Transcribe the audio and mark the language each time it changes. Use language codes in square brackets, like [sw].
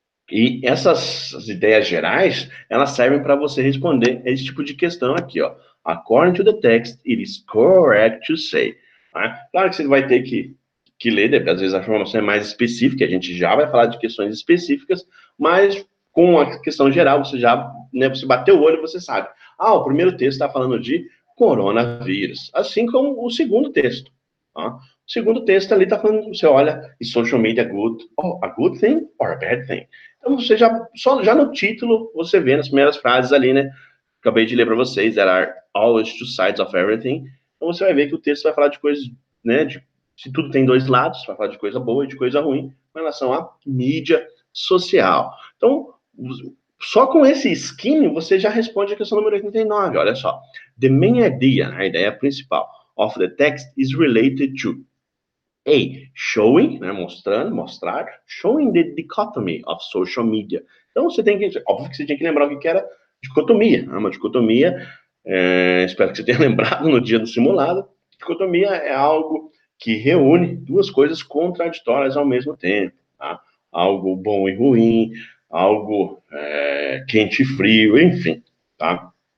[pt] E essas ideias gerais, elas servem para você responder esse tipo de questão aqui, ó. [en] According to the text, it is correct to say. [pt] Tá? Claro que você vai ter que ler, às vezes a informação é mais específica, a gente já vai falar de questões específicas, mas com a questão geral, você já, né, você bateu o olho e você sabe. O primeiro texto está falando de coronavírus, assim como o segundo texto. Tá? O segundo texto ali está falando, você olha, [en] is social media a good thing or a bad thing? [pt] Então, você já no título, você vê nas primeiras frases ali, né? Acabei de ler para vocês, [en] there are always 2 sides of everything. [pt] Então, você vai ver que o texto vai falar de coisas, né? Se tudo tem 2 lados, vai falar de coisa boa e de coisa ruim com relação à mídia social. Então, só com esse skin, você já responde a questão número 89. Olha só. [en] The main idea, [pt] a ideia principal, [en] of the text is related to showing, né, mostrar, showing the dichotomy of social media. [pt] Então, óbvio que você tinha que lembrar o que era dicotomia. Uma dicotomia, espero que você tenha lembrado no dia do simulado, dicotomia é algo que reúne 2 coisas contraditórias ao mesmo tempo, tá? Algo bom e ruim, algo quente e frio, enfim, tá?